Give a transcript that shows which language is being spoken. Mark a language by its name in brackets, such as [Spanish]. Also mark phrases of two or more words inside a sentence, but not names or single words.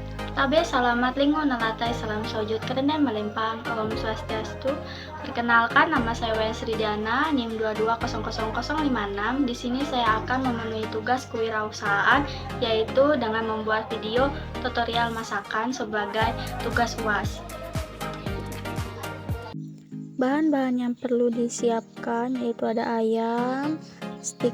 [Ngaju] Tabe salamat linggo nalatai salam sojud kerenan melempang Om Swastiastu. [Indonesian] Perkenalkan nama saya Wayan Sridiana, NIM 22000056. Di sini saya akan memenuhi tugas kewirausahaan yaitu dengan membuat video tutorial masakan sebagai tugas UAS. Bahan-bahan yang perlu disiapkan yaitu ada ayam, stik